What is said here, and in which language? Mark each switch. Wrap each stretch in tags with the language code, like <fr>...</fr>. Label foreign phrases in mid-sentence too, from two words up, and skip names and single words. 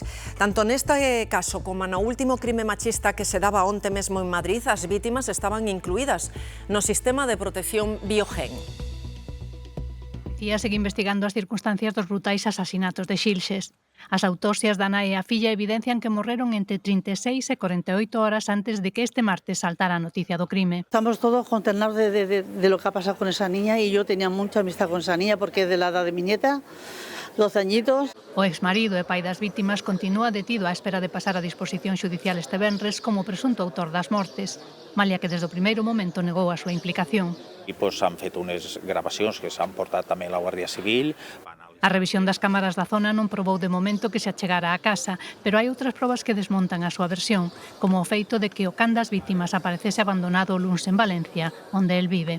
<gl>Tanto neste caso como no último crime machista que se daba onte mesmo en Madrid, as vítimas estaban incluídas no sistema de protección Biogen. Segue investigando as circunstancias dos brutais asasinatos de Xilches. As autopsias da nai e a filla evidencian que morreron entre 36 e 48 horas antes de que este martes saltara a noticia do crime.</gl> <es>Estamos todos consternados de lo que ha pasado con esa niña y yo tenía mucha amistad con esa niña porque es de la edad de mi nieta, 12 añitos.</es> <gl>O exmarido e pai das vítimas continúa detido á espera de pasar a disposición xudicial este venres como presunto autor das mortes, malia que desde o primeiro momento negou a súa implicación.</gl> <ca>E han feito unes gravacións que s'han portat tamén a la Guardia Civil.</ca> <gl>A revisión das cámaras da zona non probou de momento que se achegara á casa, pero hai outras probas que desmontan a súa versión, como o feito de que o can das vítimas aparecese abandonado o luns en Valencia, onde el vive.</gl>